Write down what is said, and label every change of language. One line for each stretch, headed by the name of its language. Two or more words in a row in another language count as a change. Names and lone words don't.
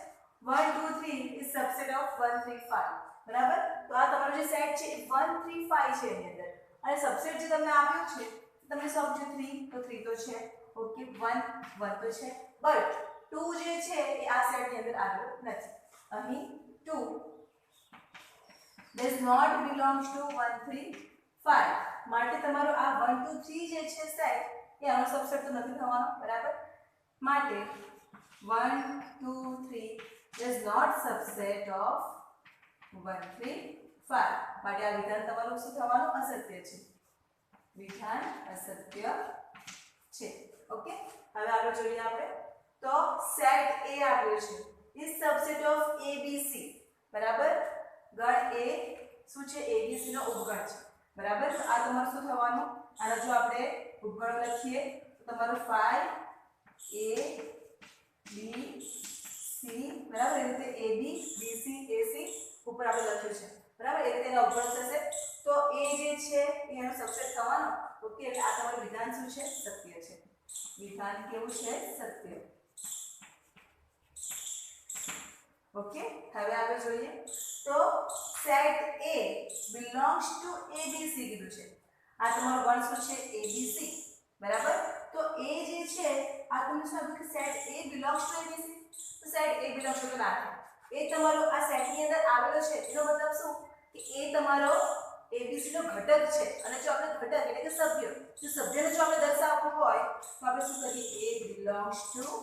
English: 1 2 3 is subset of 1 3 5. બરાબર.
Gujarati: તો આ તમારો જે સેટ છે એ 1 3 5 છે એની અંદર. અને સબસેટ જે તમને આપ્યું છે તમને શું આપ્યું છે? 3. તો 3 તો છે. ઓકે, 1 1 તો છે. બટ 2 જે છે એ આ સેટની અંદર આવ્યો નથી. અહીં 2
English: does not belongs to
Gujarati: 1 3 5. માટે તમારો આ 1 2 3 જે છે સેટ એ આનો સબસેટ તો નથી થવાનો. બરાબર. માટે
English: 1 2 3 does not subset of 1 3 5.
Gujarati: માટે આ વિધાન તમારું શું થવાનું? અસત્ય છે. વિધાન અસત્ય છે. ઓકે, હવે આગળ જોઈએ આપણે. તો સેટ A આપ્યો છે
English: is subset of
Gujarati: ABC. બરાબર. ગણ A શું છે? ABC નો ઉપગણ છે. બરાબર. તો આ તમારું શું થવાનું? આના જો આપણે ઉપગણો લખીએ તો તમારું 5 A B C. બરાબર. એ રીતે AB BC AC ઉપર આપણે લખ્યું છે. બરાબર. એ રીતે એનો ઉપગણ થશે. તો A જે છે એનો સબસેટ થવાનો. ઓકે, એટલે આ તમારું વિધાન શું છે? સત્ય છે. વિધાન કેવું છે? સત્ય. ઓકે, હવે આગળ જોઈએ. તો સેટ A
English: belongs to
Gujarati: ABC કીધું કીધું છે આ તમારો ગણ શું છે એબીસી બરાબર તો એ જે છે આ તમને શું આપ્યું કે
English: set A belongs to ABC
Gujarati: તો સેટ એ
English: belongs to
Gujarati: ના એ તમારો આ સેટ ની અંદર આવેલો છે એનો મતલબ શું કે એ તમારો એબીસી નો ઘટક છે અને જો આપણે ઘટક એટલે કે સભ્ય જો સભ્યને જો આપણે દર્શાવવું હોય તો આપણે શું કરીએ એ બિલોંગ્સ ટુ